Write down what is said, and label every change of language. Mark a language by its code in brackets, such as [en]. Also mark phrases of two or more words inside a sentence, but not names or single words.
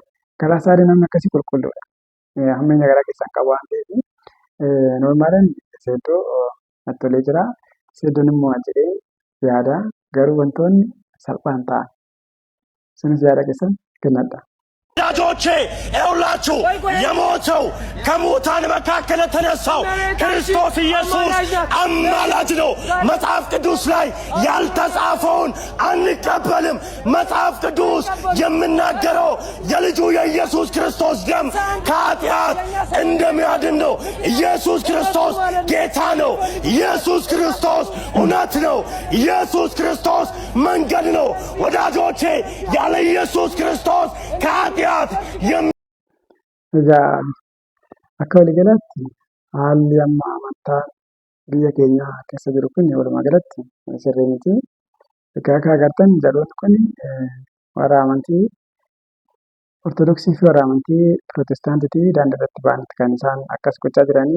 [om] Garaa isaa namni akkasii qulqulluudha. Hammeenya garaa keessan qabu waan ta'eef noormaalaan seeddoo natti tolee jira. Seeddoon immoo jedhee yaada garuu wantoonni salphaan ta'an. Isinis yaada keessan kennadhaa. [am] ወዳጆቼ ይኸውላችሁ የሞተው ከሙታን መካከል የተነሳው ክርስቶስ ኢየሱስ አማላጅ ነው። መጽሐፍ ቅዱስ ላይ ያልተጻፈውን አንቀበልም። መጽሐፍ ቅዱስ የምናገረው የልጁ የኢየሱስ ክርስቶስ ደም ከኃጢአት እንደሚያድን ነው። ኢየሱስ ክርስቶስ ጌታ ነው። ኢየሱስ ክርስቶስ እውነት ነው። ኢየሱስ ክርስቶስ መንገድ ነው። ወዳጆቼ ያለ ኢየሱስ ክርስቶስ ከኃጢአት [om] akka walii galatti haalli amma amantaa biyya keenya keessa jiru kun walumaa galatti sirrii miti. Egaa akka agartan jaloonni kun warra amantii Ortodoksii fi warra amantii Pirootestaantiitii daandii irratti ba'anitti kan isaan akkas gochaa jiranii.